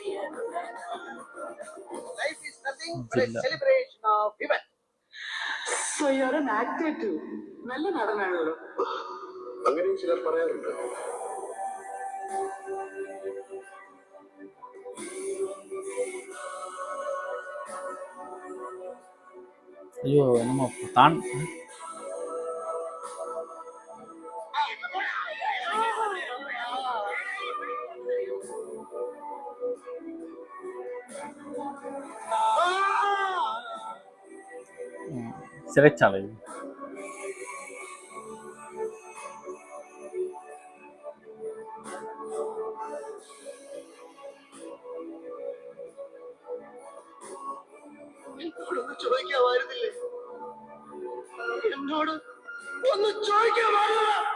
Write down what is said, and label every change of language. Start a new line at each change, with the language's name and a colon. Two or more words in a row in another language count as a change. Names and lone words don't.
English: Life is nothing but a celebration of event. So you're an actor too.
Malayalam: നല്ല നടനാണല്ലോ. അങ്ങനെയും ചിലർ പറയാറുണ്ട്.
Tamil: ஐயோ என்னமோ தான் சிறைச்சாலை.
Malayalam: എന്നോടൊന്ന് ചോദിക്കാമായിരുന്നില്ലേ? എന്നോട് ഒന്ന് ചോദിക്കാമായിരുന്നു.